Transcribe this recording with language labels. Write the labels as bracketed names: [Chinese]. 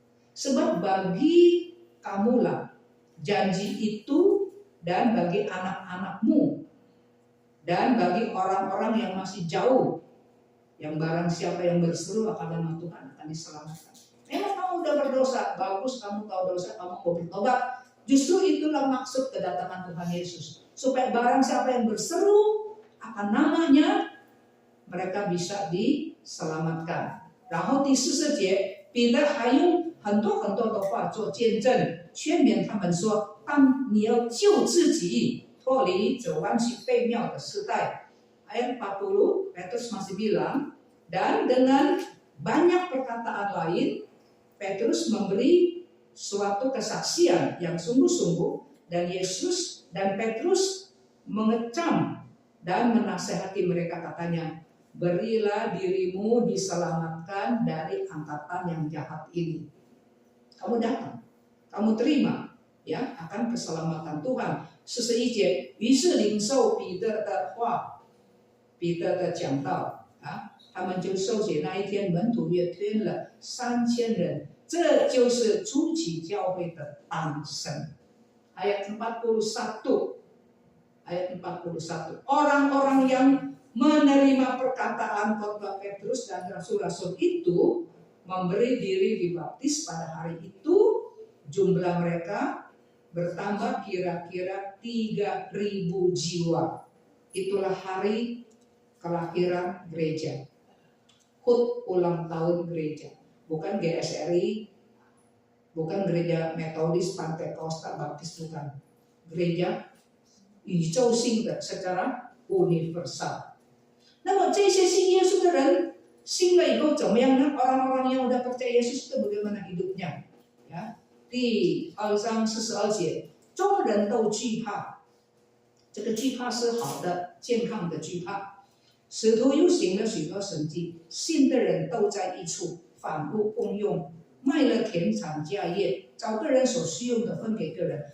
[Indonesian] Sebab bagi kamulah janji itu dan bagi anak-anakmu dan bagi orang-orang yang masih jauh, yang barang siapa yang berseru akan nama Tuhan akan diselamatkan. Memang kamu udah berdosa, bagus kamu tahu dosa, kamu mau bertobat. Justru itulah maksud kedatangan Tuhan Yesus. Supaya barang siapa yang berseru akan namanya, mereka bisa diselamatkan. [Chinese] 然后第40节，彼得还用很多的话做见证，劝勉他们说：当你要救自己，脱离这弯曲悖谬的时代。 [Indonesian] Ayat 40, Petrus masih bilang, dan dengan banyak perkataan lain, Petrus memberi suatu kesaksian yang sungguh-sungguh, dan Petrus mengecam dan menasehati mereka, katanya, berilah dirimu diselamatkan dari angkatan yang jahat ini. Kamu datang, kamu terima ya akan keselamatan Tuhan. [Chinese] 41节，于是领受彼得的话，彼得的讲道啊，他们就受洗。那一天，门徒约添了3000人，这就是初期教会的诞生。 [Indonesian] Ayat 41, ayat 41. Orang-orang yang menerima perkataan khotbah Petrus dan rasul-rasul itu memberi diri dibaptis pada hari itu. Jumlah mereka bertambah kira-kira 3.000 jiwa. Itulah hari kelahiran gereja. HUT, ulang tahun gereja. Bukan GSRI, bukan gereja Metodis, Pantekosta, Baptis, bukan. Gereja [Chinese] 宇宙性的 [Indonesian] secara universal. [Chinese] 那么这些信耶稣的人信了以后怎么样呢？ [Indonesian] Orang-orang yang udah percaya Yesus itu bagaimana hidupnya? Ya. [Chinese] 第2章42节，众人都惧怕，这个惧怕是好的、健康的惧怕。使徒又行了许多神迹，信的人都在一处，反复共用，卖了田产家业，找个人所需用的分给个人。